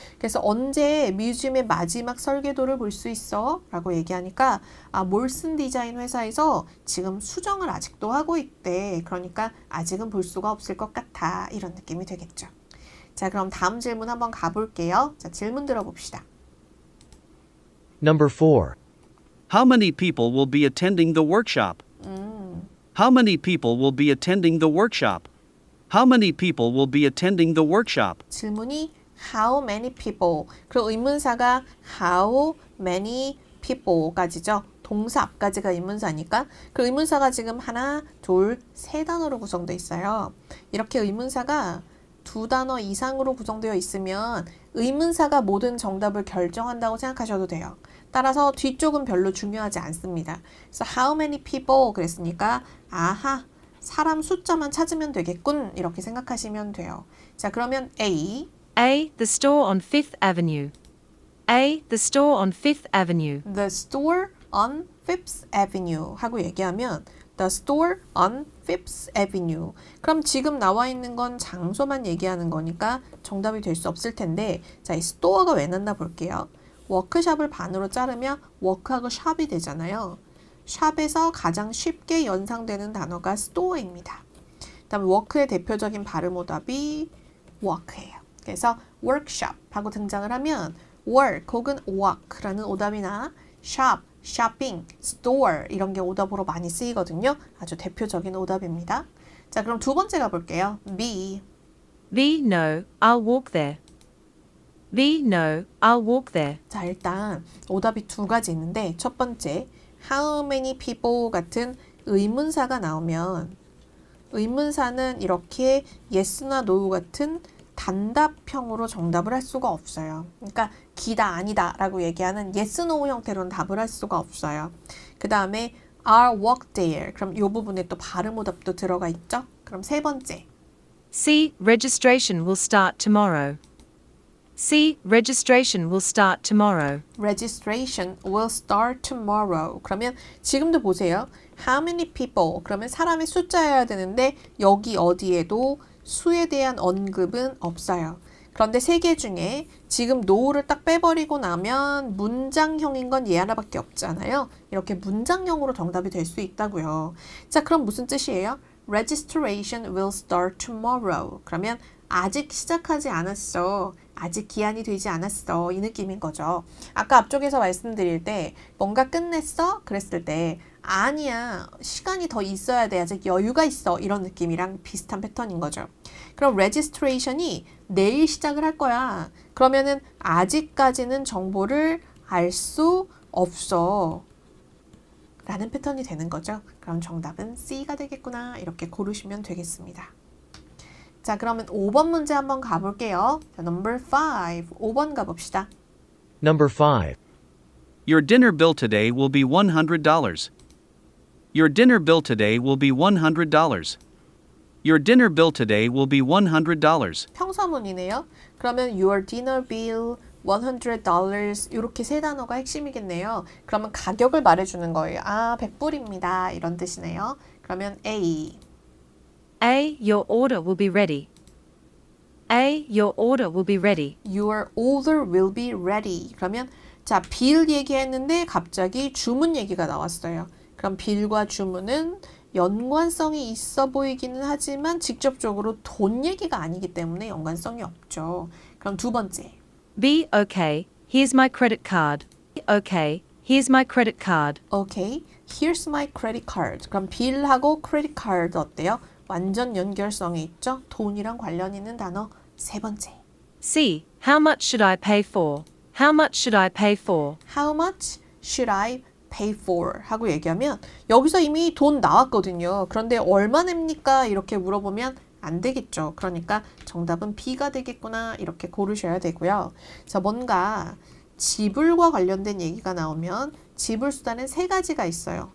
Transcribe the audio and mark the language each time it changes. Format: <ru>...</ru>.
<ko>그래서 언제 뮤지엄의 마지막 설계도를 볼 수 있어? 라고 얘기하니까 몰슨 디자인 회사에서 지금 수정을 아직도 하고 있대. 그러니까 아직은 볼 수가 없을 것 같아. 이런 느낌이 되겠죠. 자, 그럼 다음 질문 한번 가볼게요. 자, 질문 들어봅시다.</ko> <en>Number 4. How many people will be attending the workshop? How many people will be attending the workshop? How many people will be attending the workshop?</en> <ko>질문이</ko> <en>how many people</en> <ko>그리고 의문사가 how many people까지죠. 동사 앞까지가 의문사니까 그 의문사가 지금 하나, 둘, 세 단어로 구성되어 있어요. 이렇게 의문사가 두 단어 이상으로 구성되어 있으면 의문사가 모든 정답을 결정한다고 생각하셔도 돼요. 따라서 뒤쪽은 별로 중요하지 않습니다. 그래서</ko> <en>how many people</en> <ko>그랬으니까 아하 사람 숫자만 찾으면 되겠군 이렇게 생각하시면 돼요. 자, 그러면 A.</ko> <en>A. The store on Fifth Avenue. A. The store on Fifth Avenue. The store on Fifth Avenue</en> <ko>하고 얘기하면</ko> <en>The store on Fifth Avenue.</en> <ko>그럼 지금 나와 있는 건 장소만 얘기하는 거니까 정답이 될 수 없을 텐데 자, 이 store가 왜 났나 볼게요. 워크샵을 반으로 자르면 워크하고 샵이 되잖아요. 샵에서 가장 쉽게 연상되는 단어가 store입니다. 그다음 워크의 대표적인 발음 오답이 walk예요. 그래서 workshop 하고 등장을 하면 work 혹은 walk라는 오답이나 shop, shopping, store 이런 게 오답으로 많이 쓰이거든요. 아주 대표적인 오답입니다. 자, 그럼 두 번째 가볼게요.</ko> <en>B. V, no, I'll walk there. V, no, I'll walk there.</en> <ko>자, 일단 오답이 두 가지 있는데 첫 번째 how many people 같은 의문사가 나오면 의문사는 이렇게 yes나 no 같은 단답형으로 정답을 할 수가 없어요. 그러니까 기다 아니다 라고 얘기하는 yes, no 형태로는 답을 할 수가 없어요. 그 다음에 I'll walk there. 그럼 이 부분에 또 발음 오답도 들어가 있죠. 그럼 세 번째</ko> <en>C, registration will start tomorrow. C, registration will start tomorrow. registration will start tomorrow.</en> <ko>그러면 지금도 보세요.</ko> <en>How many people?</en> <ko>그러면 사람의 숫자여야 되는데 여기 어디에도 수에 대한 언급은 없어요. 그런데 세 개 중에 지금 no를 딱 빼버리고 나면 문장형인 건 얘 하나밖에 없잖아요. 이렇게 문장형으로 정답이 될 수 있다고요. 자, 그럼 무슨 뜻이에요?</ko> <en>registration will start tomorrow.</en> <ko>그러면 아직 시작하지 않았어. 아직 기한이 되지 않았어. 이 느낌인 거죠. 아까 앞쪽에서 말씀드릴 때 뭔가 끝냈어? 그랬을 때 아니야. 시간이 더 있어야 돼. 아직 여유가 있어. 이런 느낌이랑 비슷한 패턴인 거죠. 그럼 registration이 내일 시작을 할 거야. 그러면은 아직까지는 정보를 알 수 없어. 라는 패턴이 되는 거죠. 그럼 정답은 C가 되겠구나. 이렇게 고르시면 되겠습니다. 자, 그러면 5번 문제 한번 가볼게요. 자, number 5. 5번 가봅시다.</ko> <en>Number 5. Your dinner bill today will be $100. Your dinner bill today will be $100. Your dinner bill today will be $100.</en> <ko>평서문이네요. 그러면</ko> <en>your dinner bill $100</en> <ko>이렇게 세 단어가 핵심이겠네요. 그러면 가격을 말해주는 거예요. 아, 100불입니다. 이런 뜻이네요. 그러면 A.</ko> <en>A, your order will be ready. A, your order will be ready. Your order will be ready.</en> <ko>그러면 자, 빌 얘기했는데 갑자기 주문 얘기가 나왔어요. 그럼 빌과 주문은 연관성이 있어 보이기는 하지만 직접적으로 돈 얘기가 아니기 때문에 연관성이 없죠. 그럼 두 번째.</ko> <en>B, okay, here's my credit card. Okay, here's my credit card. Okay, here's my credit card.</en> <ko>그럼 빌하고 credit card 어때요? 완전 연결성이 있죠? 돈이랑 관련 있는 단어. 세 번째.</ko> <en>C, how much should I pay for? How much should I pay for? How much should I pay for?</en> <ko>하고 얘기하면 여기서 이미 돈 나왔거든요. 그런데 얼마 냅니까? 이렇게 물어보면 안 되겠죠. 그러니까 정답은 B가 되겠구나. 이렇게 고르셔야 되고요. 자, 뭔가 지불과 관련된 얘기가 나오면 지불 수단은 세 가지가 있어요.</ko>